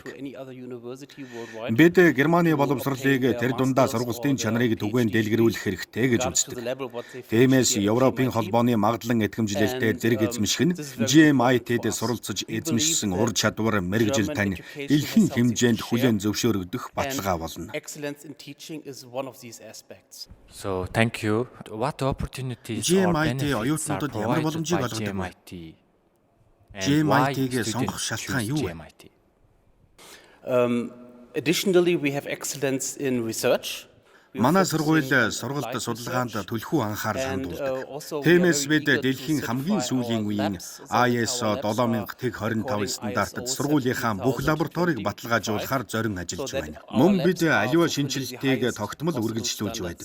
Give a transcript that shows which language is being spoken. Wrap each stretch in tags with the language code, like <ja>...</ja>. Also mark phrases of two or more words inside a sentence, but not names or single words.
<mn>Бид Германы боловсролыг тэр дундаа сургалтын чанарыг түгээн дэлгэрүүлэх хэрэгтэй гэж үздэг. Тиймээс Европын холбооны магадлан итгэмжлэлтэй зэрэг эзэмших нь GMIT-д суралцаж эзэмшсэн ур чадвар, мэргэжил тань дэлхийн хэмжээнд хүлээн зөвшөөрөгдөх баталгаа болно.</mn> <en>So thank you. What opportunities</en> <mn>GMIT оюутнуудад ямар боломжийг олгодог вэ? GMIT-г сонгох шалтгаан юу вэ?</mn> <en>Additionally, we have excellence in research.</en> <mn>Манай сургууль сургалт судалгаанд түлхүү анхаарал хандуулдаг. Тиймээс бид дэлхийн хамгийн сүүлийн үеийн ISO 7025 стандартад сургуулийнхаа бүх лабораторийг баталгаажуулахаар зорин ажиллаж байна. Мөн бид аливаа шинжилгээг тогтмол үргэлжлүүлж байдаг.</mn>